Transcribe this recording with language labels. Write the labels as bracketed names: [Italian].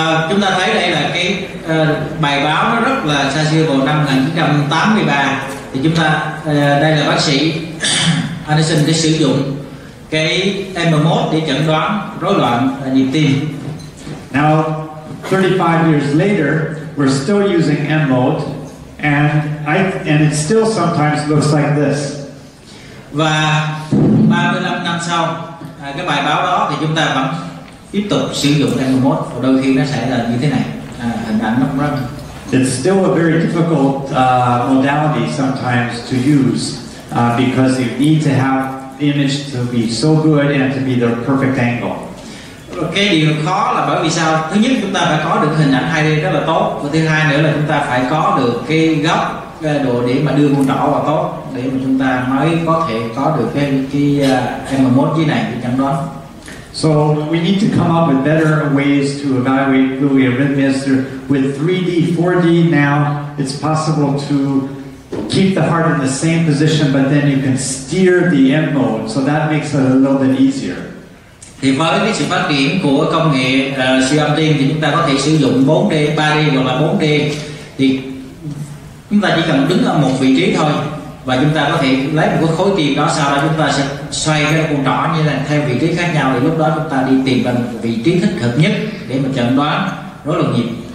[Vietnamese] Chúng ta thấy đây là cái bài báo nó rất là xa xưa vào năm 1983. Thì chúng ta đây là bác sĩ Anderson để sử dụng cái M-mode để chẩn đoán rối loạn nhịp tim. [English] Now, 35 years later, we're still using M-mode, and it still sometimes looks like this. [Vietnamese] Và 35 năm sau, cái bài báo đó thì chúng ta vẫn tiếp tục sử dụng M-mode, và đôi khi nó sẽ là như thế này, hình ảnh nó cũng rất. [English] It's still a very difficult modality sometimes to use because you need to have the image to be so good and to be the perfect angle. [Vietnamese] Cái điều khó là bởi vì sao? Thứ nhất chúng ta phải có được hình ảnh 2D rất là tốt, và thứ hai nữa là chúng ta phải có được cái góc độ để mà đưa con trỏ vào tốt, để mà chúng ta mới có thể có được cái M1 dưới này để chẩn đoán. [English] So we need to come up with better ways to evaluate Lewy arrhythmias. With 3D, 4D now, it's possible to keep the heart in the same position, but then you can steer the M mode, so that makes it a little bit easier. [Vietnamese] Thì với cái sự phát triển của công nghệ siêu âm tim thì chúng ta có thể sử dụng 4D, 3D hoặc là 4D. Thì chúng ta chỉ cần đứng ở một vị trí thôi, và chúng ta có thể lấy một cái khối tim đó, sau đó chúng ta sẽ xoay cái con trỏ như là theo vị trí khác nhau, thì lúc đó chúng ta đi tìm ra một vị trí thích hợp nhất để mà chẩn đoán rối loạn nhịp.